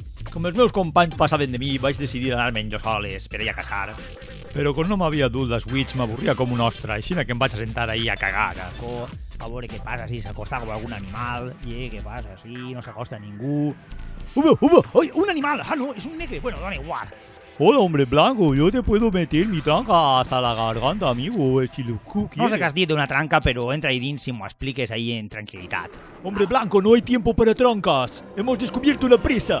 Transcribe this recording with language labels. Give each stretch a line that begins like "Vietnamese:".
Catalan: Com els meus companys passaven de mi, vaig decidir anar-me'n jo soles per ir a caçar. Però quan no m'havia dut la Switch m'avorria com una ostra, així que em vaig assentar ahí a cagar. A veure què passa, si s'acosta com algun animal. Què passa, si no s'acosta ningú. ¡Oi, un animal! Ah, no, és un negre. Bueno, dona igual.
Spanish: Hola, hombre blanco, yo te puedo meter mi tranca hasta la garganta, amigo, si lo quieres.
Catalan: No sé què has dit d'una tranca, però entra ahí dins i m'ho expliques ahí en tranquil·litat.
Spanish: Hombre blanco, no hay tiempo para trancas. Hemos descubierto una presa.